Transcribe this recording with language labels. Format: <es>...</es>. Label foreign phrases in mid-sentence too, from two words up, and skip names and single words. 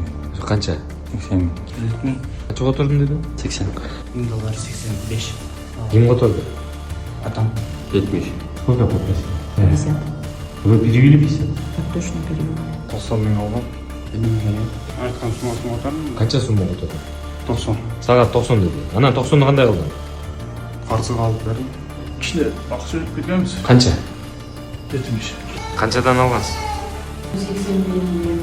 <ky>Канча? 80 000. Канча котордун деди? 80. $1000 85. Ким которду? Атам. 70.</ky> <ru>Сколько попросил? 50. Вы перевели 50? Так точно перевел.</ru> <ky>90 000 алгам. Эми керек? Айткан суммасын атам. Канча сумма которду? 90. Сага 90 деди. Анан 90ду кандай кылдың? Карызга алып бердим. Кичине акча өтүп кеткенбиз. Канча? 70. Канчадан алгансыз? 80 000.</ky>